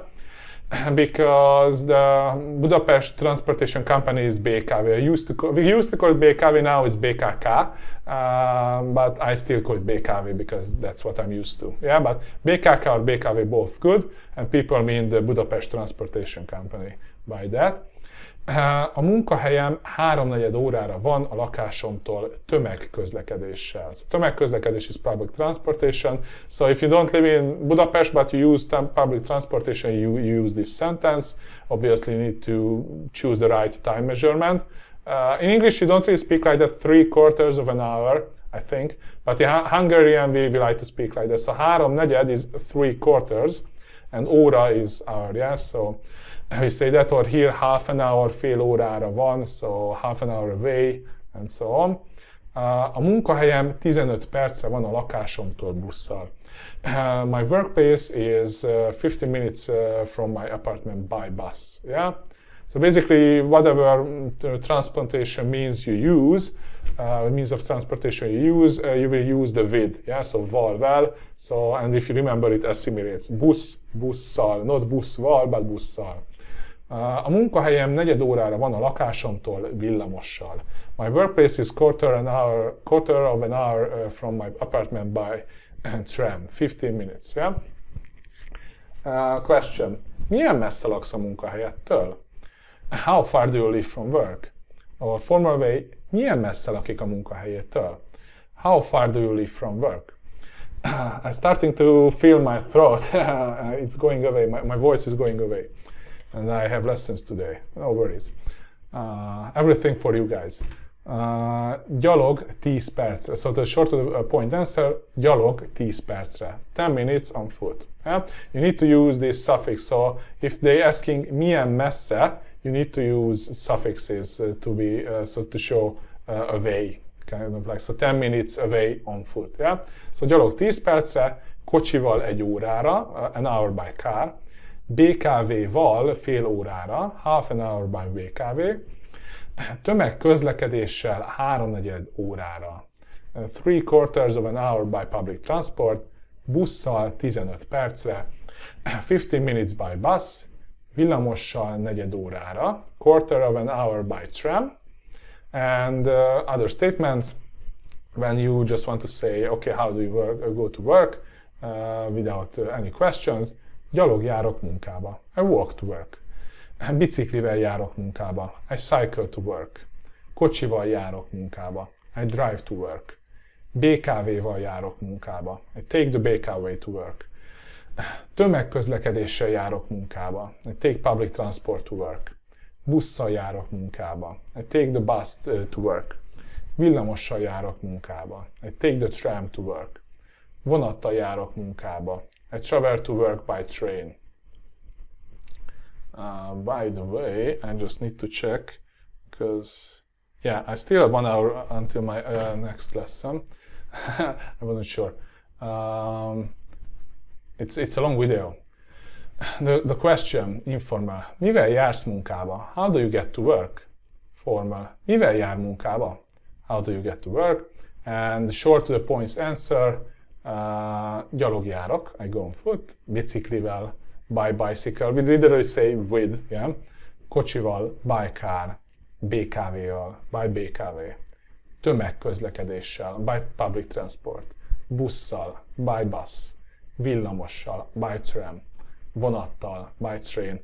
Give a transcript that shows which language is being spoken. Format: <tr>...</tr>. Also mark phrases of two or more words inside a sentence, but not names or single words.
<en>Because the Budapest Transportation Company is BKV. We used to call it BKV, now it's BKK, but I still call it BKV because that's what I'm used to. Yeah, but BKK or BKV both good, and people mean the Budapest Transportation Company by that.</en> <hu>A munkahelyem 3/4 órára van a lakásomtól tömegközlekedéssel.</hu> <en>So tömegközlekedés is public transportation. So if you don't live in Budapest but you use public transportation, you use this sentence. Obviously you need to choose the right time measurement. In English you don't really speak like that 3/4 of an hour, I think. But in Hungarian we like to speak like that. So 3/4 is 3/4 and óra is hour, yeah? So we say that, or here half an hour,</en> <hu>fél órára van,</hu> <en>so half an hour away, and so on.</en> <hu>A munkahelyem 15 percre van a lakásomtól busszal.</hu> <en>My workplace is 15 minutes from my apartment by bus, yeah? So basically, whatever transportation means you use, means of transportation you use, you will use the with, yeah? So val. So, and if you remember, it assimilates. Busszal, not buszval, but busszal.</en> <hu>A munkahelyem 4 órára van a lakásomtól villamossal.</hu> <en>My workplace is quarter of an hour from my apartment by tram, 15 minutes. Yeah? Question.</en> <hu>Milyen messze laksz a munkahelyettől?</hu> <en>How far do you live from work? Or formal way,</en> <hu>milyen messze lakik a munkahelyétől?</hu> <en>How far do you live from work? I'm starting to feel my throat. It's going away. My voice is going away. And I have lessons today. No worries. Everything for you guys.</en> <hu>Gyalog 10 percre.</hu> <en>So the short to the point answer,</en> <hu>gyalog 10 percre.</hu> <en>10 minutes on foot. Yeah? You need to use this suffix. So if they asking</en> <hu>milyen messze,</hu> <en>you need to use suffixes to show away. Kind of like, so 10 minutes away on foot. Yeah? So</en> <hu>gyalog 10 percre, kocsival 1 órára,</hu> <en>an hour by car,</en> <hu>BKV-val fél órára,</hu> <en>half an hour by BKV,</en> <hu>tömegközlekedéssel 3/4 órára,</hu> <en>3/4 of an hour by public transport,</en> <hu>busszal 15 percre,</hu> <en>15 minutes by bus,</en> <hu>villamossal 4 órára,</hu> <en>quarter of an hour by tram, and other statements when you just want to say, okay, how do you go to work without any questions.</en> <hu>Gyalog járok munkába.</hu> <en>I walk to work.</en> <hu>Biciklivel járok munkába.</hu> <en>I cycle to work.</en> <hu>Kocsival járok munkába.</hu> <en>I drive to work.</en> <hu>BKV-val járok munkába.</hu> <en>I take the BKW to work.</en> <hu>Tömegközlekedéssel járok munkába.</hu> <en>I take public transport to work.</en> <hu>Busszal járok munkába.</hu> <en>I take the bus to work.</en> <hu>Villamossal járok munkába.</hu> <en>I take the tram to work.</en> <hu>Vonattal járok munkába.</hu> <en>I travel to work by train. By the way, I just need to check because, yeah, I still have 1 hour until my next lesson. I wasn't sure. It's a long video. The question, informal.</en> <hu>Mivel jársz munkába?</hu> <en>How do you get to work? Formal.</en> <hu>Mivel jár munkába?</hu> <en>How do you get to work? And the short to the points answer,</en> <hu>gyalog járok,</hu> <en>I go on foot, biciklivel, by bicycle, we literally say with, yeah? Kocsival, by car, BKV-val, by BKV, tömegközlekedéssel, by public transport, busszal, by bus, villamossal, by tram, vonattal, by train.</en>